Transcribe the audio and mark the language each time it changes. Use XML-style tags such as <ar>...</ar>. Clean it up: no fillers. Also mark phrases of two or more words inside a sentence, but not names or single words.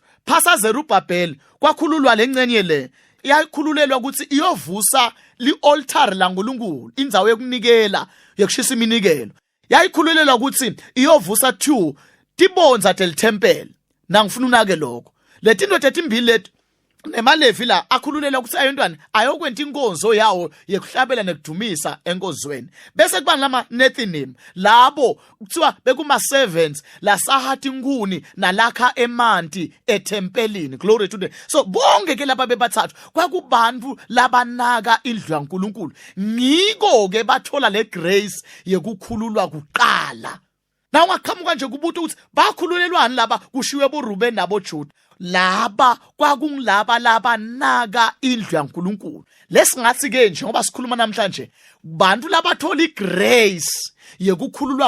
<ss>phasa Zerubabel kwakhululwa lengcenye le yayikhululelwa ukuthi iyovusa li-altar laNkulunkulu indzawo yokunikela yokushisa iminikelo yayikhululelwa ukuthi iyovusa 2 tibonza telithempeli nangifuna unake lokho letinto tetimbili lethi nemalevi la akhululelwa ukuthi ayintwana ayokwenta inkonzo yawo yekuhlabela nekudumisa enkozweni bese kuba lama Nethinim labo kuthiwa bekuma servants la sahathi nkuni nalakha emanti ethempelini</ss> <en>glory to the</en> <ss>so bonke ke laba bebathathu kwakubantu labanaka indlu yaNkulunkulu ngiko ke bathola le grace yekukhululwa kuqala na ungaqhamuka nje kubuthi ukuthi bakhululelwani laba kushiwe boRuben naboJuda laba kwakungilaba laba naka indlu yaNkulunkulu lesingathi ke nje ngoba sikhuluma namhlanje bantu labathola igrace yekukhululwa</ss>